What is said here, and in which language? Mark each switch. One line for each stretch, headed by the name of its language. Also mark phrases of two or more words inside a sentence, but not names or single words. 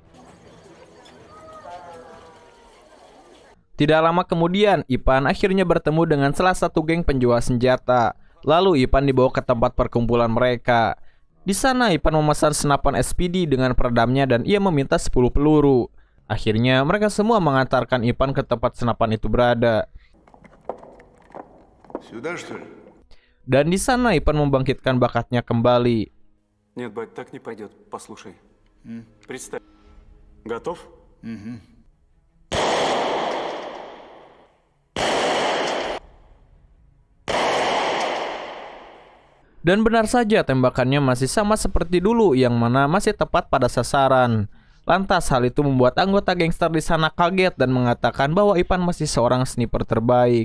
Indonesian: Tidak lama kemudian, Ipan akhirnya bertemu dengan salah satu geng penjual senjata. Lalu Ipan dibawa ke tempat perkumpulan mereka. Di sana Ipan memesan senapan SPD dengan peredamnya dan ia meminta 10 peluru. Akhirnya mereka semua mengantarkan Ipan ke tempat senapan itu berada.
Russian: Сюда, что ли?
Indonesian: Dan di sana Ipan membangkitkan bakatnya kembali.
Russian: Нет, бать, так не пойдет. Послушай. Представь. Готов?
Indonesian: Dan benar saja tembakannya masih sama seperti dulu, yang mana masih tepat pada sasaran. Lantas hal itu membuat anggota gangster di sana kaget dan mengatakan bahwa Ipan masih seorang sniper terbaik.